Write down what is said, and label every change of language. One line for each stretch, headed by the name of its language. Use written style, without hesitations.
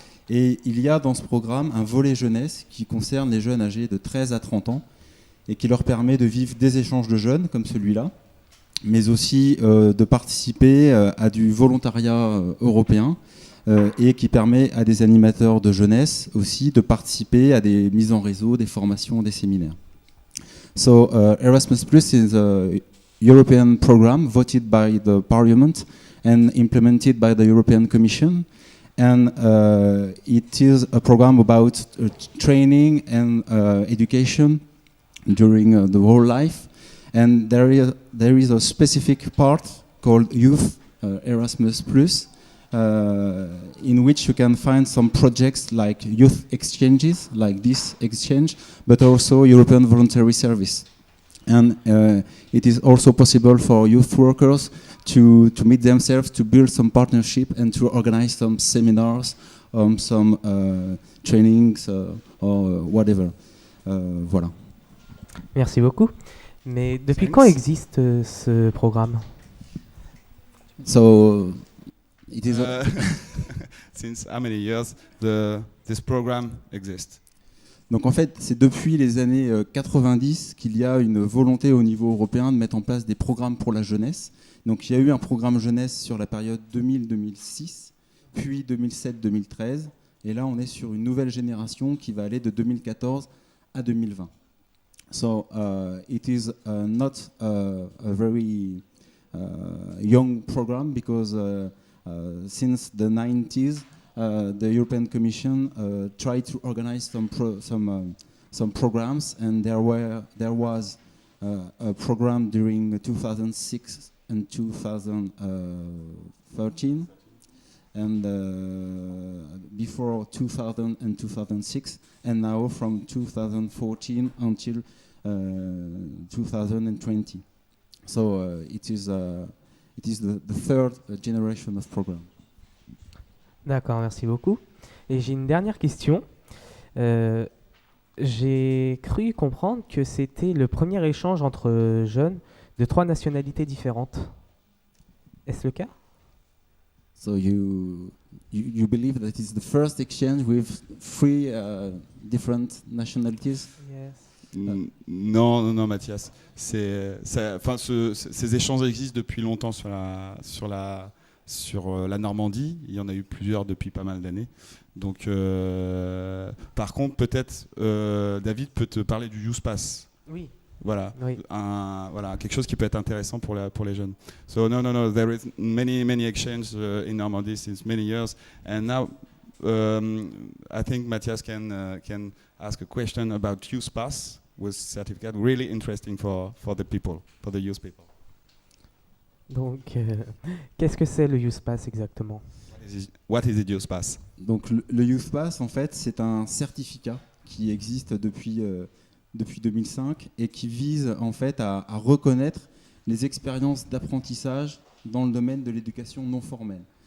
French: Et il y a dans ce programme un volet jeunesse qui concerne les jeunes âgés de 13 à 30 ans et qui leur permet de vivre des échanges de jeunes comme celui-là, mais aussi de participer à du volontariat européen et qui permet à des animateurs de jeunesse aussi de participer à des mises en réseau, des formations, des séminaires.
English: So Erasmus Plus is a European program voted by the Parliament and implemented by the European Commission. And it is a program about training and education during the whole life. And there is a specific part called Youth Erasmus Plus, in which you can find some projects like youth exchanges, like this exchange, but also European Voluntary Service. And it is also possible for youth workers to meet themselves, to build some partnership and to organize some seminars, some trainings or whatever.
French: Voilà. Merci beaucoup. Mais depuis quand existe ce programme?
English: So it is since how many years this program exists?
French: Donc en fait, c'est depuis les années 90 qu'il y a une volonté au niveau européen de mettre en place des programmes pour la jeunesse. Donc il y a eu un programme jeunesse sur la période 2000-2006, puis 2007-2013, et là on est sur une nouvelle génération qui va aller de 2014 à 2020.
English: So it is not a very young program because since the 90s the European Commission tried to organize some programs, and there was a program during 2006 and 2013, and before 2000 and 2006, and now from 2014 until 2020. So it is the third generation of program.
French: D'accord, merci beaucoup. Et j'ai une dernière question. J'ai cru comprendre que c'était le premier échange entre jeunes de 3 nationalités différentes. Est-ce le cas?
English: So you believe that it's the first exchange with 3 different nationalities? Yes.
French: Non, Mathias. Ces échanges existent depuis longtemps sur la Normandie. Il y en a eu plusieurs depuis pas mal d'années. Donc, par contre, peut-être David peut te parler du Youth Pass. Oui. Voilà, oui. Voilà, quelque chose qui peut être intéressant pour les jeunes.
English: So no, there is many exchanges in Normandy since many years, and now I think Matthias can ask a question about Youth Pass with certificate. Really interesting for the people, for the youth people.
French: Donc, qu'est-ce que c'est le Youth Pass exactement?
English: What is the Youth Pass?
French: Donc le Youth Pass, en fait, c'est un certificat qui existe depuis 2005 et qui vise en fait à reconnaître les expériences d'apprentissage dans le domaine de l'éducation non formelle.